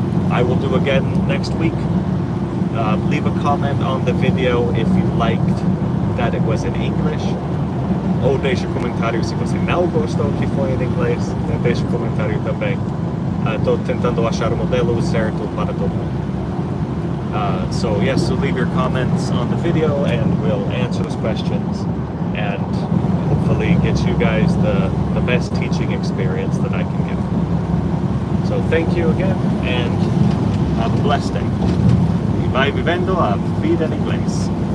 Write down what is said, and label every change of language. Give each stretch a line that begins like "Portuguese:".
English: I will do again next week. Leave a comment on the video if you liked that it was in English,
Portuguese: ou deixe um comentário se você não gostou que foi em inglês. Deixe um comentário também. Estou tentando achar o modelo certo para todo mundo.
English: So yes, so leave your comments on the video and we'll answer those questions and hopefully get you guys the best teaching experience that I can give. So thank you again and have a blessed day.
Portuguese: E vai vivendo a vida em inglês.